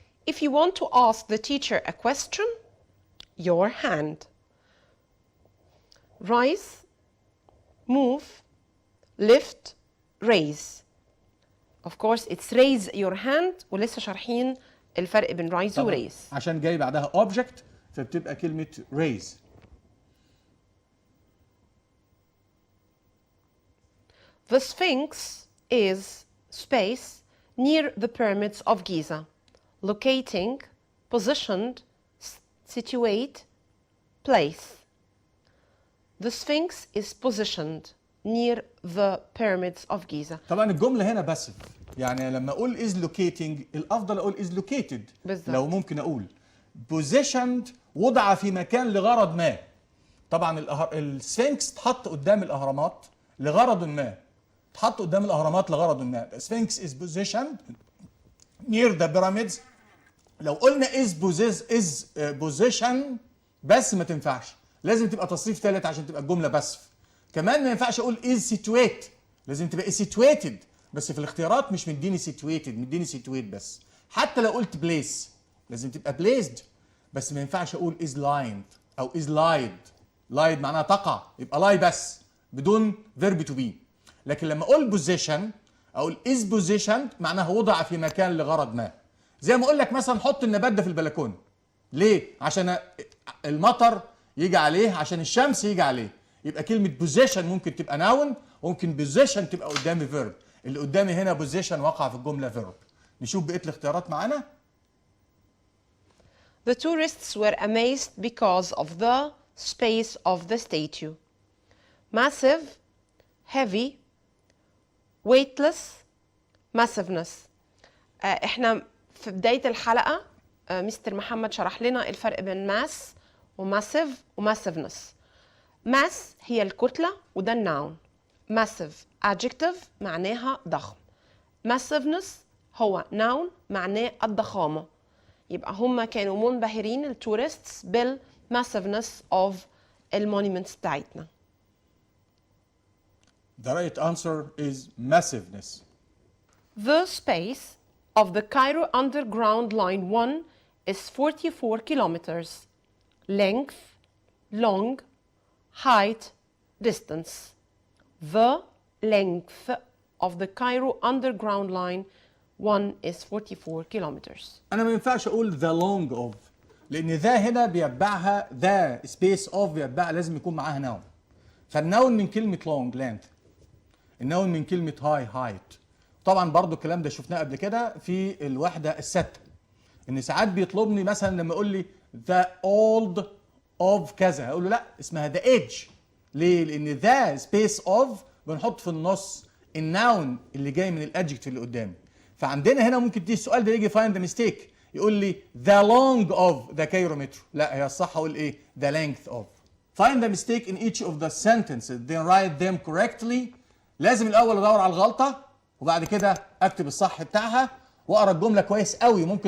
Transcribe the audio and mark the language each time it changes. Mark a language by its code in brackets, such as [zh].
[en] If you want to ask the teacher a question, your hand. Rise, move, lift, raise. Of course it's raise your hand [ar] ولسه شارحين الفرق بين [en] rise و raise. [ar] عشان جاي بعدها object فبتبقى كلمة raise. [en] The Sphinx is space near the pyramids of Giza, locating, positioned, situate, place. The Sphinx is positioned near the pyramids of Giza. [ar] طبعا الجملة هنا باسف، يعني لما اقول is locating الافضل اقول is located. بالظبط. لو ممكن اقول positioned وضع في مكان لغرض ما. طبعا السفنكس اتحط قدام الاهرامات لغرض ما. اتحط قدام الاهرامات لغرض ما. [en] The Sphinx is positioned near the pyramids. [ar] لو قلنا is position بس ما تنفعش، لازم تبقى تصريف ثالث عشان تبقى الجمله باسف. كمان ما ينفعش اقول is situate، لازم تبقى situated، بس في الاختيارات مش مديني situated، مديني situate بس. حتى لو قلت place لازم تبقى placed، بس ما ينفعش اقول is lined او is lied. lied معناها تقع، يبقى lie بس بدون verb to be. لكن لما اقول position اقول is positioned معناها وضع في مكان لغرض ما. زي ما اقول لك مثلا حط النبات ده في البلكونه. ليه؟ عشان المطر يجي عليه، عشان الشمس يجي عليه. يبقى كلمه position ممكن تبقى noun، وممكن position تبقى قدامي verb. اللي قدامي هنا position وقع في الجمله verb. نشوف بقيه الاختيارات معانا. [en] The tourists were amazed because of the space of the statue. Massive, heavy, weightless, massiveness. [ar] احنا في بداية الحلقة مستر محمد شرح لنا الفرق بين ماس وماسيف وماسيفنس. ماس هي الكتلة وده الناون. ماسيف adjective معناها ضخم. ماسيفنس هو ناون معناه الضخامة. يبقى هم كانوا منبهرين التورستس بالماسيفنس of المونيمنتس بتاعتنا. [en] The right answer is massiveness. The space of the Cairo Underground Line 1 is 44 kilometers. Length, long, height, distance. The length of the Cairo Underground Line 1 is 44 kilometers. [ar] أنا ما ينفعش أقول [en] the long of، [ar] لأن ذا هنا بيتبعها ذا space of بيتبعها لازم يكون معاها noun. فالنون من كلمة long length. النون من كلمة high height. طبعا برضو الكلام ده شفناه قبل كده في الوحدة الستة. إن ساعات بيطلبني مثلا لما يقول لي [en] the old of [ar] كذا، أقول له لا اسمها [en] the age. [ar] ليه؟ لأن the space of بنحط في النص النون اللي جاي من الادجكتيف اللي قدامي. فعندنا هنا ممكن تيجي السؤال ده يجي [en] find the mistake، [ar] يقول لي [en] the long of the Cairo metro. [ar] لا هي الصح اقول ايه؟ [en] the length of. Find the mistake in each of the sentences then write them correctly. [ar] لازم الاول ادور على الغلطه وبعد كده اكتب الصح بتاعها واقرا الجمله كويس قوي.